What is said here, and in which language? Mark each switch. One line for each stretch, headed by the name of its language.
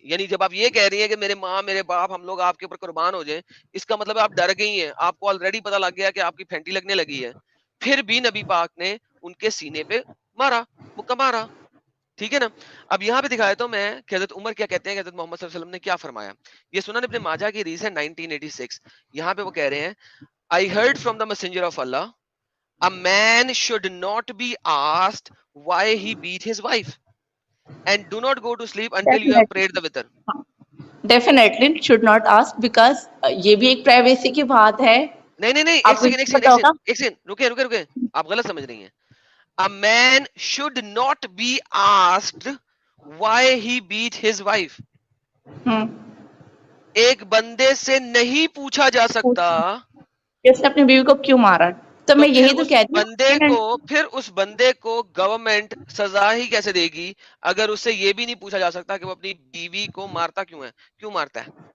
Urdu: یعنی جب آپ یہ کہہ رہی ہیں کہ میرے ماں میرے باپ ہم لوگ آپ کے اوپر قربان ہو جائیں, اس کا مطلب آپ ڈر گئی ہیں, آپ کو آلریڈی پتا لگ گیا کہ آپ کی پھینٹی لگنے لگی ہے. پھر بھی نبی پاک نے ان کے سینے پہ مارا, مکہ مارا. ٹھیک ہے نا. اب یہاں پہ دکھایا تو میں کہ حضرت عمر کیا کہتے ہیں کہ حضرت محمد صلی اللہ علیہ وسلم نے کیا فرمایا. یہ سنن ابن ماجہ کی حدیث ہے 1986. یہاں پہ وہ کہہ رہے ہیں,
English: I heard from the messenger of Allah, a man should not be asked why he beat his wife, and do not go to sleep until you have prayed the witr. Definitely should not ask, because
Urdu: یہ بھی ایک privacy کی بات ہے. نہیں آپ کو ایک سیکنڈ رکے, آپ غلط سمجھ رہی ہیں.
English: A man should not be asked why he beat his wife.
Urdu: ایک بندے سے نہیں پوچھا جا سکتا کہ اس نے اپنی بیوی کو کیوں مارا. تو میں یہی تو کہتی ہوں, پھر اس بندے کو گورنمنٹ سزا ہی کیسے دے گی اگر اس سے یہ بھی نہیں پوچھا جا سکتا کہ وہ اپنی بیوی کو مارتا کیوں مارتا ہے.